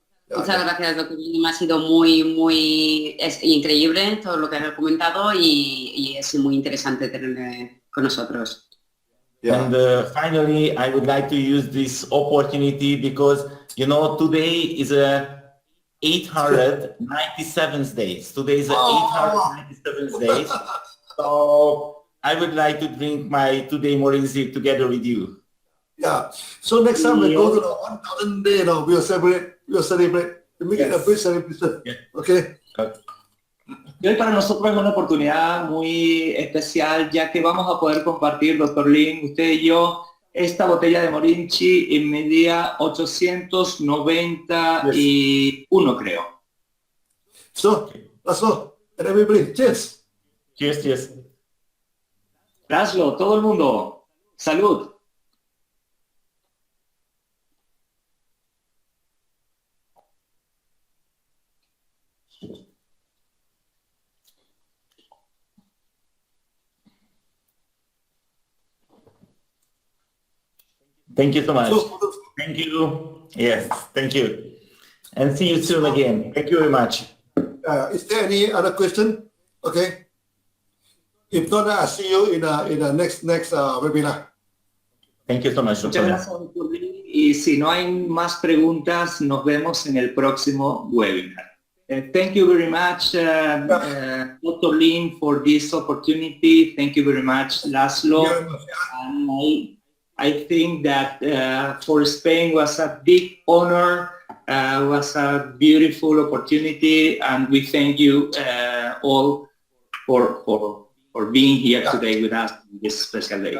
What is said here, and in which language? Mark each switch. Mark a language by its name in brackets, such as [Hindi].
[Spanish] Muchas gracias, doctor. Me ha sido muy increíble todo lo que has comentado y es muy interesante tenerle con nosotros. [English] Yeah. And finally, I would like to use this opportunity because, you know, today is a 897th day. Today is a 897th day. So I would like to drink my today Morinzi together with you. Yeah. So next time we go to the 1000 day, you know, we'll celebrate. We make it a big celebration. Yeah. Okay. [Spanish] Y hoy para nosotros es una oportunidad muy especial, ya que vamos a poder compartir, doctor Lin, usted y yo, esta botella de Morinchi en mi día 891, creo. [English] So, László, and everybody, cheers. Cheers, cheers. [Spanish] László, todo el mundo, salud. [English] Thank you so much. So, Thank you. Yes, thank you. And see you soon again. Thank you very much. is there any other question? Okay. If not, I'll see you in the next webinar. Thank you so much. [Spanish] Muchas gracias, doctor Lin. Y si no hay más preguntas, nos vemos en el próximo webinar. [English] Thank you very much, Dr. Lin, for this opportunity. Thank you very much, László. And I think that for Spain was a big honor, was a beautiful opportunity, and we thank you all for being here today with us on this special day.